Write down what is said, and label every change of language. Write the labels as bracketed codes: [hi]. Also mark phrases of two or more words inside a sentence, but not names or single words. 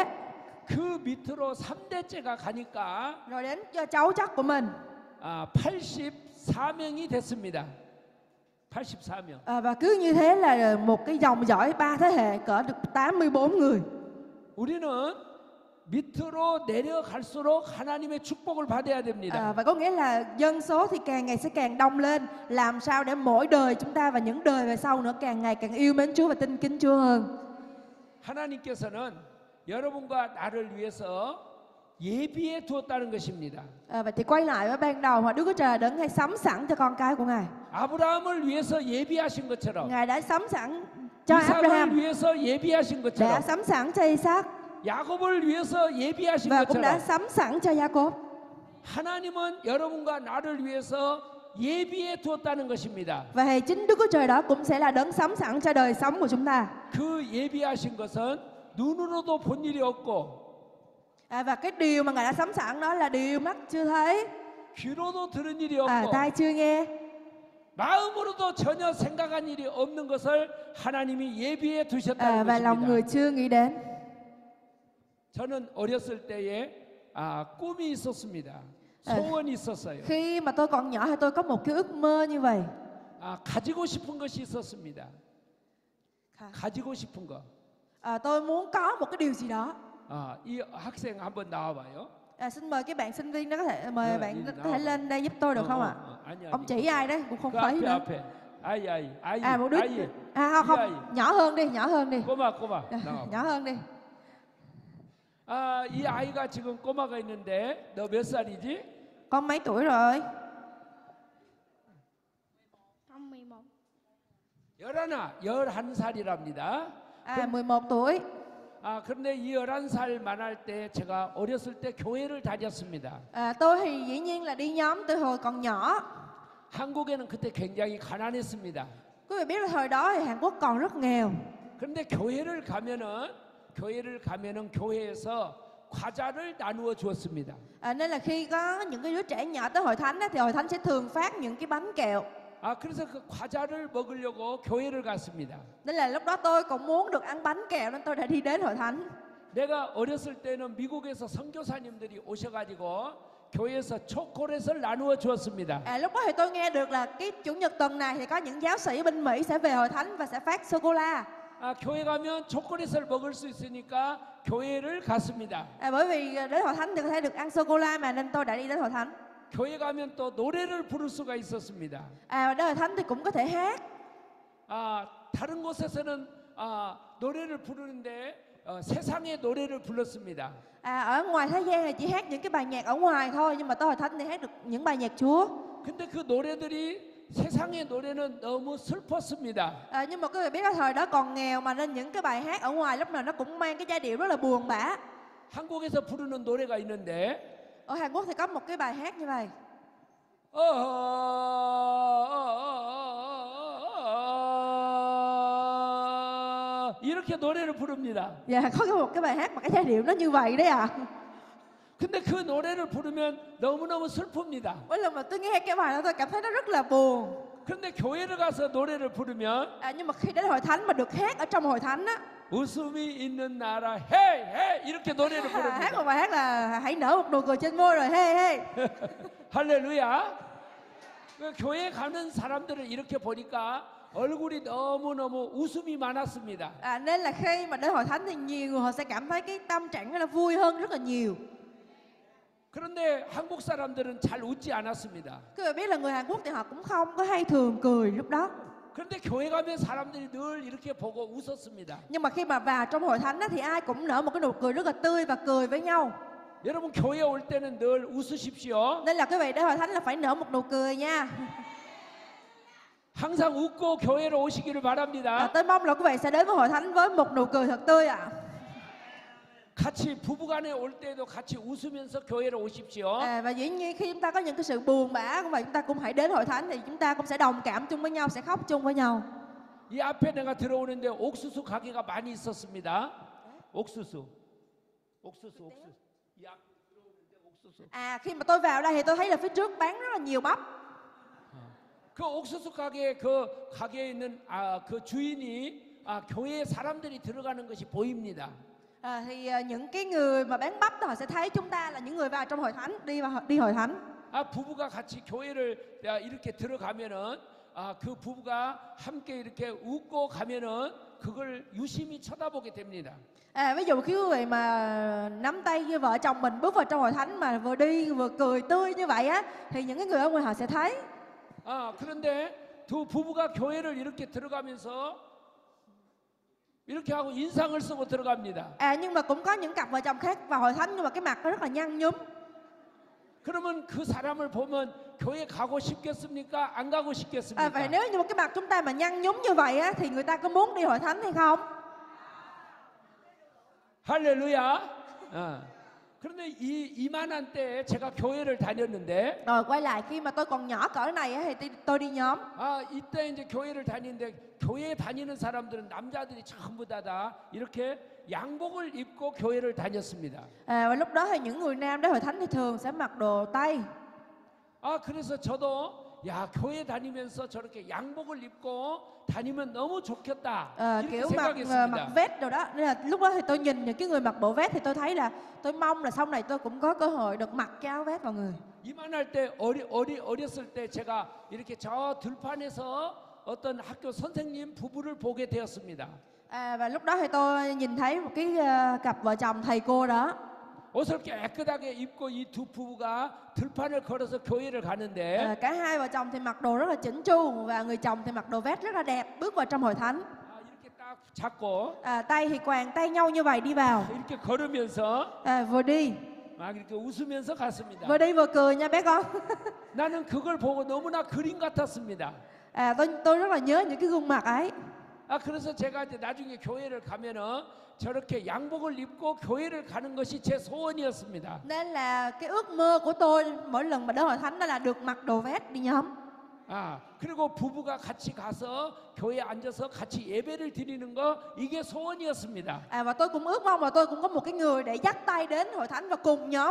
[ko] 그 밑으로 3대째가 가니까 [vi] rồi đến cho cháu chắc của mình. [ko] 84명이 됐습니다. 84명. [vi] Và cứ như thế là một cái dòng dõi 3 thế hệ cỡ được 84 người. [ko] 우리는 밑으로 내려갈수록 하나님의 축복을 받아야 됩니다. [vi] Và có nghĩa là dân số thì càng ngày sẽ càng đông lên. Làm sao để mỗi đời chúng ta và những đời về sau nữa càng ngày càng yêu mến Chúa và tin kính Chúa hơn. [ko] 하나님께서는 여러분과 나를 위해서 예비해 두었다는 것입니다. [vi] Vậy thì quay lại với ban đầu mà Đức Chúa Trời đấng hay sắm sẵn cho con cái của Ngài. [ko] 아브라함을 위해서 예비하신 것처럼, [vi] Ngài đã sắm sẵn cho Abraham, [ko] 이삭을 위해서 예비하신 [vi] đã [ko] 것처럼, [vi] sắm sẵn cho Isaac [ko] 야곱을 위해서 예비하신 [vi] và cũng đã [ko] 것처럼, [vi] sắm sẵn cho Gia-cốp. [ko] 하나님은 여러분과 나를 위해서 예비해 두었다는 것입니다. [vi] Và thì chính Đức Chúa Trời đó cũng sẽ là đấng sắm sẵn cho đời sống của chúng ta. [ko] 그 예비하신 것은 눈으로도 본 일이 없고, [vi] Và cái điều mà Ngài đã sắm sẵn đó là điều mắt chưa thấy, [ko] 귀로도 들은 일이 없고, [vi] tai chưa nghe, [ko] 마음으로도 전혀 생각한 일이 없는 것을 하나님이 예비해 두셨다는 [vi] và lòng người [ko] 것입니다. [vi] chưa nghĩ đến. [ko] 저는 어렸을 때에 꿈이 있었습니다. 소원이 있었어요. [vi] Khi mà tôi còn nhỏ thì tôi có một cái ước mơ như vậy. [ko] 가지고 싶은 것이 있었습니다. 가지고 싶은 거. [vi] Tôi muốn có một cái điều gì đó. [ko] 이 학생 한번 나와봐요. [vi] Xin mời cái bạn sinh viên đó có thể mời bạn đi, có thể lên đây giúp tôi được không ạ? Ông chỉ ai đấy cũng không thấy nữa. [ko] 앞에. 아이. [vi] Một đứa. [ko] 아이. [vi] Không, nhỏ hơn đi. [ko] 꼬마. [vi] Nhỏ hơn đi. [ko] 아, 이 아이가 지금 꼬마가 있는데 너 몇 살이지? [vi] Con mấy tuổi rồi? Con 11. [ko] 11살이랍니다. [vi] À 11 tuổi. [ko] 아, 그런데 이 11살만 할 때 제가 어렸을 때 교회를 다녔습니다. [vi] À, tôi thì dĩ nhiên là đi nhóm từ hồi còn nhỏ. [ko] 한국에는 그때 굉장히 가난했습니다. [vi] Quý vị biết là thời đó thì Hàn Quốc còn rất nghèo. [ko] 그런데 교회를 가면은 교회에서 과자를 나누어 주었습니다. [vi] Nên là khi có những cái đứa trẻ nhỏ tới hội thánh á, thì hội thánh sẽ thường phát những cái bánh kẹo. [ko] 아, 그래서 그 과자를 먹으려고 교회를 갔습니다. [vi] Nên là lúc đó tôi cũng muốn được ăn bánh kẹo nên tôi đã đi đến hội thánh. [ko] 내가 어렸을 때는 미국에서 선교사님들이 오셔가지고 교회에서 초콜릿을 나누어 주었습니다. [vi] Lúc đó thì tôi nghe được là cái chủ nhật tuần này thì có những giáo sĩ bên Mỹ sẽ về hội thánh và sẽ phát sô cô la. [ko] 아, 교회 가면 초콜릿을 먹을 수 있으니까 교회를 갔습니다. [vi] Bởi vì đến hội thánh thì có thể được ăn sô cô la mà, nên tôi đã đi đến hội thánh. [ko] 교회 가면 또 노래를 부를 수가 있었습니다. [vi] Và đến hội thánh thì cũng có thể hát. [ko] 아, 다른 곳에서는 노래를 부르는데 세상의 노래를 불렀습니다. [vi] Ở ngoài thế gian thì chỉ hát những cái bài nhạc ở ngoài thôi, nhưng mà tới hội thánh thì hát được những bài nhạc Chúa. [ko] 근데 그 노래들이 세상의 노래는 너무 슬펐습니다. [vi] Nhưng mà quý vị biết là thời đó còn nghèo mà, nên những cái bài hát ở ngoài lúc nào nó cũng mang cái giai điệu rất là buồn bã. [ko] 한국에서 부르는 노래가 있는데 [vi] Ở Hàn Quốc thì có một cái bài hát như vậy. [ko] 이렇게 노래를 부릅니다. [vi] Dạ, có một cái bài hát mà cái giai điệu nó như vậy đấy ạ. [ko] 근데 그 노래를 부르면 너무너무 슬픕니다. [vi] Mỗi lần mà tôi nghe cái bài đó tôi cảm thấy nó rất là buồn. [ko] 그런데 교회를 가서 노래를 부르면 [vi] Nhưng mà khi đến hội thánh mà được hát ở trong hội thánh á, [ko] 웃음이 있는 나라 헤이 헤이 이렇게 노래를 [vi] hát một [ko] 부릅니다. [vi] bài hát là hãy nở một nụ cười trên môi rồi hey hey. [ko] 할렐루야. 교회 가는 사람들을 이렇게 보니까 얼굴이 너무너무 웃음이 많았습니다. [vi] Nên là khi mà đến hội thánh thì nhiều người họ sẽ cảm thấy cái tâm trạng nó là vui hơn rất là nhiều. [ko] 그런데 한국 사람들은 잘 웃지 않았습니다. [vi] Quý vị biết là người Hàn Quốc thì họ cũng không có hay thường cười lúc đó. [ko] 그런데 교회 가면 사람들이 늘 이렇게 보고 웃었습니다. [vi] Nhưng mà khi mà vào trong hội thánh á, thì ai cũng nở một cái nụ cười rất là tươi và cười với nhau. [ko] 여러분 교회 올 때는 늘 웃으십시오. [vi] Nên là quý vị đến hội thánh là phải nở một nụ cười nha. [ko] 항상 웃고 교회로 오시기를 바랍니다. [vi] Tôi mong là quý vị sẽ đến với hội thánh với một nụ cười thật tươi ạ. [ko] 같이 부부간에 올 때도 같이 웃으면서 교회로 오십시오. [vi] Và dĩ nhiên khi chúng ta có những cái sự buồn bã cũng vậy, chúng ta cũng hãy đến hội thánh thì chúng ta cũng sẽ đồng cảm chung với nhau, sẽ khóc chung với nhau. [ko] 이 앞에 내가 들어오는데 옥수수 가게가 많이 있었습니다. 옥수수. 이 앞에 들어오는데 옥수수. [vi] Khi mà tôi vào đây thì tôi thấy là phía trước bán rất là nhiều bắp. [ko] 그 옥수수 가게 그 가게에 있는 그 주인이 교회에 사람들이 들어가는 것이 보입니다. [vi] Thì những cái người mà bán bắp đó họ sẽ thấy chúng ta là những người vào trong hội thánh, đi hội thánh. [ko] 부부가 같이 교회를 이렇게 들어가면은 그 부부가 함께 이렇게 웃고 가면은 그걸 유심히 쳐다보게 됩니다. [vi] Ví dụ khi quý vị mà nắm tay với vợ chồng mình bước vào trong hội thánh mà vừa đi vừa cười tươi như vậy á, thì những cái người ở ngoài họ sẽ thấy. [ko] 그런데 두 부부가 교회를 이렇게 들어가면서 이렇게 하고 인상을 쓰고 들어갑니다. [vi] Nhưng mà cũng có những cặp vợ chồng khác vào hội thánh nhưng mà cái mặt nó rất là nhăn nhúm. [ko] 그러면 그 사람을 보면 교회 가고 싶겠습니까? 안 가고 싶겠습니까? [vi] Vậy nếu như một cái mặt chúng ta mà nhăn nhúm như vậy á, thì người ta có muốn đi hội thánh hay không? [ko] 할렐루야. 그런데 이만한 때에 제가 교회를 다녔는데 [vi] Rồi quay lại khi mà tôi còn nhỏ cỡ này á, thì tôi đi nhóm. [ko] 이때 이제 교회를 다니는데 교회에 다니는 사람들은 남자들이 전부 다 이렇게 양복을 입고 교회를 다녔습니다. [vi] Và lúc đó thì những người nam đến hội thánh thì thường sẽ mặc đồ tây. [ko] 그래서 저도 교회 다니면서 저렇게 양복을 입고 다니면 너무 좋겠다. 이렇게 [vi] Kiểu mặc [ko] 생각했습니다. [vi] vest đồ đó. Nên là lúc đó thì tôi nhìn những cái người mặc bộ vest thì tôi thấy là tôi mong là sau này tôi cũng có cơ hội được mặc cái áo vest vào người. [ko] 이만할 때 어렸을 때 제가 이렇게 저 들판에서 어떤 학교 선생님 부부를 보게 되었습니다. [vi] Và lúc đó thì tôi nhìn thấy một cái cặp vợ chồng thầy cô đó. [ko] 옷을 깨끗하게 입고 이 두 부부가 들판을 걸어서 교회를 가는데 [vi] Cả hai vợ chồng thì mặc đồ rất là chỉnh chu và người chồng thì mặc đồ vest rất là đẹp bước vào trong hội thánh. [ko] 이렇게 딱 딱 잡고 [vi] tay thì quàng tay nhau như vậy đi vào. [ko] 이렇게 걸으면서 [vi] Vừa đi [ko] 막 이렇게 웃으면서 갔습니다. [vi] vừa đi vừa cười nha bé con. [ko] 나는 그걸 보고 너무나 그림 같았습니다. [vi] Tôi rất là nhớ những cái gương mặt ấy. [ko] 그래서 제가 이제 나중에 교회를 가면은 저렇게 양복을 입고 교회를 가는 것이 제 소원이었습니다. [vi] Nên là cái ước mơ của tôi mỗi lần mà đến hội thánh đó là được mặc đồ vest đi nhóm. [ko] 그리고 부부가 같이 가서 교회에 앉아서 같이 예배를 드리는 거 이게 소원이었습니다. [vi] Và tôi cũng ước mong là tôi cũng có một cái người để dắt tay đến hội thánh và cùng nhóm.